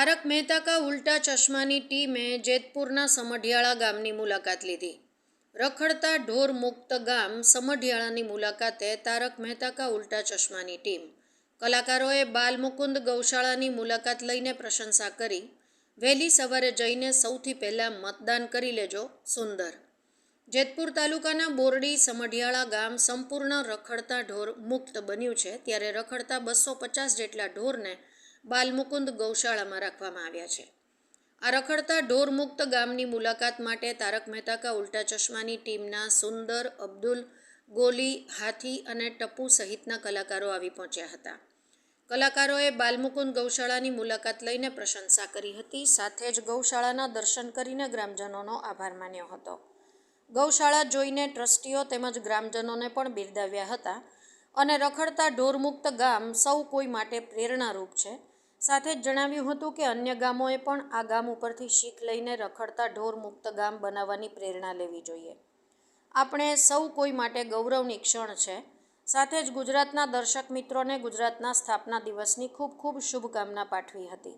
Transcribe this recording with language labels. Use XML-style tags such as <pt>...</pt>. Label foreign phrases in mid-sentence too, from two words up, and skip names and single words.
<gu>મહેતા કા ઉલ્ટા ચશ્માની ટીમે જેતપુરના સમઢિયાળા ગામની મુલાકાત લીધી। રખડતા ઢોર મુક્ત ગામ સમઢિયાળાની મુલાકાતે તારક મહેતા કા ઉલ્ટા ચશ્માની ટીમ કલાકારોએ બાલમુકુંદ ગૌશાળાની મુલાકાત લઈને પ્રશંસા કરી। વહેલી સવારે જઈને સૌથી પહેલા મતદાન કરી લેજો સુંદર। જેતપુર તાલુકાના બોરડી સમઢિયાળા ગામ સંપૂર્ણ રખડતા ઢોર મુક્ત બન્યું છે, ત્યારે રખડતા 250 જેટલા ઢોરને બાલમુકુંદ ગૌશાળામાં રાખવામાં આવ્યા છે। આ રખડતા ઢોર મુક્ત ગામની મુલાકાત માટે તારક મહેતા કા ઉલ્ટા ચશ્માની ટીમના સુંદર, અબ્દુલ, ગોલી, હાથી અને ટપ્પુ સહિતના કલાકારો આવી પહોંચ્યા હતા। કલાકારોએ બાલમુકુંદ ગૌશાળાની મુલાકાત લઈને પ્રશંસા કરી હતી, સાથે જ ગૌશાળાના દર્શન કરીને ગ્રામજનોનો આભાર માન્યો હતો। ગૌશાળા જોઈને ટ્રસ્ટીઓ તેમજ ગ્રામજનોને પણ બિરદાવ્યા હતા અને રખડતા ઢોરમુક્ત ગામ સૌ કોઈ માટે પ્રેરણારૂપ છે। સાથે જ જણાવ્યું હતું કે અન્ય ગામોએ પણ આ ગામ ઉપરથી શીખ લઈને રખડતા ઢોરમુક્ત ગામ બનાવવાની પ્રેરણા લેવી જોઈએ। આપણે સૌ કોઈ માટે ગૌરવની ક્ષણ છે। સાથે જ ગુજરાતના દર્શક મિત્રોને ગુજરાતના સ્થાપના દિવસની ખૂબ ખૂબ શુભકામના પાઠવી હતી।</gu>